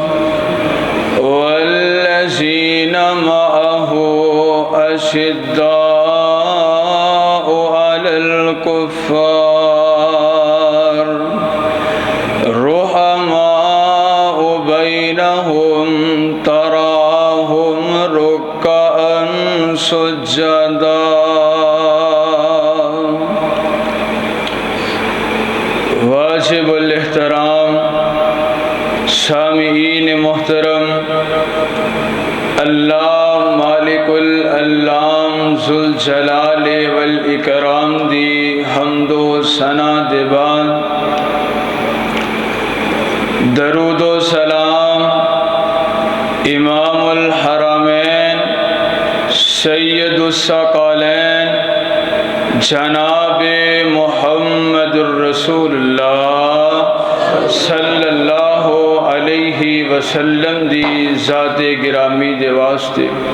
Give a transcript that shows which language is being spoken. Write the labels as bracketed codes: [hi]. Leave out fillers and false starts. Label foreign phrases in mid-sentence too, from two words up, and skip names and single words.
[ar] والذين معه أشداء على الكفار رحماء بينهم تراهم ركعا سجدا. [pa] واجب احترام سامعین محترم, [ar] الله مالك العلام ذو الجلال والإكرام [pa] دی حمد و ثنا دے بعد درود و سلام امام الحرمین سید الثقلین جناب محمد الرسول اللہ [ar] صلی اللہ علیہ وسلم [pa] دی ذات گرامی دے واسطے